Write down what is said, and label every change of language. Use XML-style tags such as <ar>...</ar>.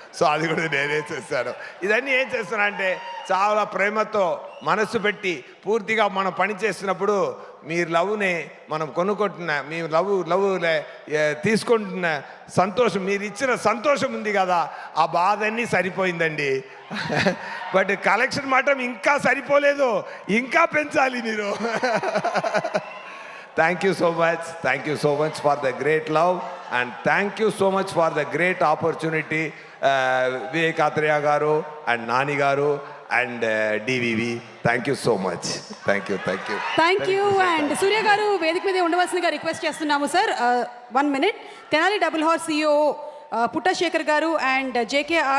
<te>So అది కూడా నేనే చేశాను. ఇదన్నీ ఏం చేస్తున్నా అంటే చాలా ప్రేమతో మనసు పెట్టి పూర్తిగా మనం పని చేస్తున్నప్పుడు మీరు లవ్ని మనం కొనుక్కుంటున్న, మీ లవ్ తీసుకుంటున్న సంతోషం, మీరు ఇచ్చిన సంతోషం ఉంది కదా, ఆ బాధ అన్నీ సరిపోయిందండి. బట్ కలెక్షన్ మాత్రం ఇంకా సరిపోలేదు, ఇంకా పెంచాలి మీరు.</te> <en>Thank you so much. Thank you so much for the great love, and thank you so much for the great opportunity, Vivek Athreya garu and Nani garu and DVV. Thank you so much. Thank you. Thank you.</en> <te>And సూర్య గారు వేదిక మీద ఉండవలసిందిగా request చేస్తున్నాము sir.</te> <en>1 minute.</en> <te>Tenali double horse CEO పుట్టశేఖర్ గారు and JKR</te>